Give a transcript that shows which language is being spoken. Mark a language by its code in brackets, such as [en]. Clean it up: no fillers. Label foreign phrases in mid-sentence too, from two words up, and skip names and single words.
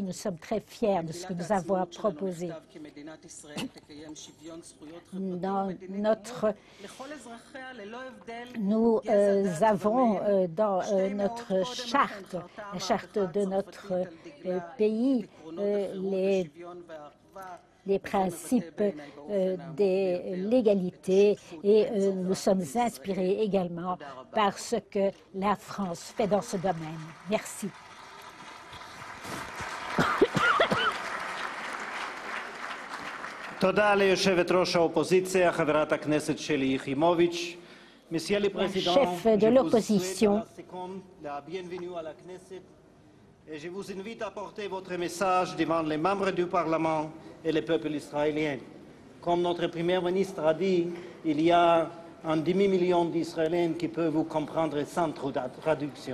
[fr] Nous sommes très fiers de ce que nous avons à proposer. Nous avons dans notre charte, la charte de notre pays, les principes de l'égalité, et nous sommes inspirés également par ce que la France fait dans ce domaine. Merci. [he] תודה ליושבת ראש האופוזיציה, חברת הכנסת שלי יחימוביץ'. [fr] Monsieur le Président, chef de l'opposition, et je vous invite à porter votre message devant les membres du Parlement et le peuple israélien. Comme notre Premier ministre a dit, il y a un demi-million d'Israéliens qui peuvent vous comprendre sans traduction.